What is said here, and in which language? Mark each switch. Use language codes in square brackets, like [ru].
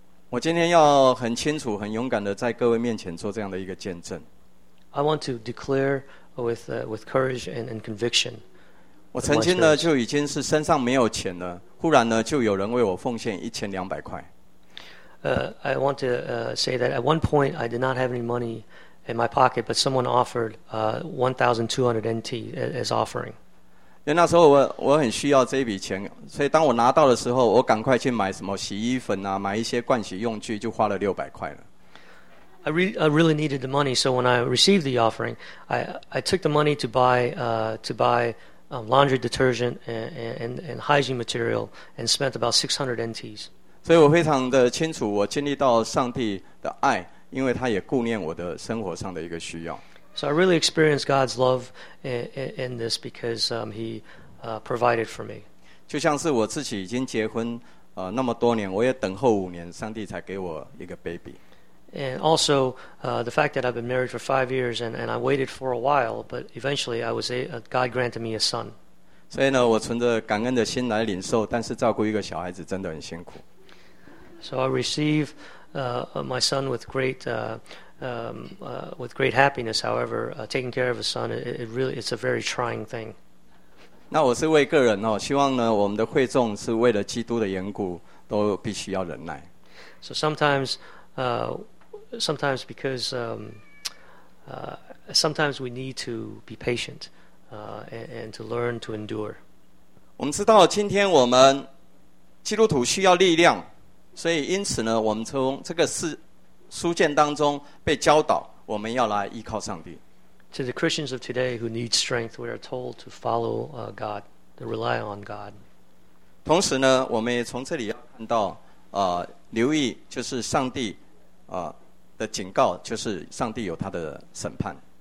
[zh] 我今天要很清楚、很勇敢的在各位面前做这样的一个见证。 [en] I want to declare with courage and conviction. [zh] 我曾经呢就已经是身上没有钱了，忽然呢就有人为我奉献1200块。 [en] I want to say that at one point I did not have any money. In my pocket, but someone offered 1,200 NT as offering. [zh] 因为那时候我很需要这笔钱，所以当我拿到的时候，我赶快去买什么洗衣粉啊，买一些盥洗用具，就花了600块了。 [en] I really needed the money, so when I received the offering, I took the money to buy laundry detergent and hygiene material and spent about 600 NTs. [zh] 所以我非常的清楚，我经历到上帝的爱。因为他也顾念我的生活上的一个需要。 [en] So I really experienced God's love in this because he provided for me. [zh] 就像是我自己已经结婚那么多年，我也等候5年，上帝才给我一个 baby. [en] And also the fact that I've been married for 5 years and I waited for a while, but eventually God granted me a son. [zh] 所以呢，我存着感恩的心来领受，但是照顾一个小孩子真的很辛苦。 [en] So I receive. My son with great happiness. However, taking care of a son, it's a very trying thing. [zh] 那我是为个人哦，希望呢，我们的会众是为了基督的缘故，都必须要忍耐。 [en] So sometimes because sometimes we need to be patient and to learn to endure. [zh] 我们知道今天我们基督徒需要力量。所以因此呢，我们从这个书卷当中被教导，我们要来依靠上帝。 [en] To the Christians of today who need strength, we are told to follow God, to rely on God. [zh] 同时呢，我们也从这里要看到，留意就是上帝的警告，就是上帝有他的审判。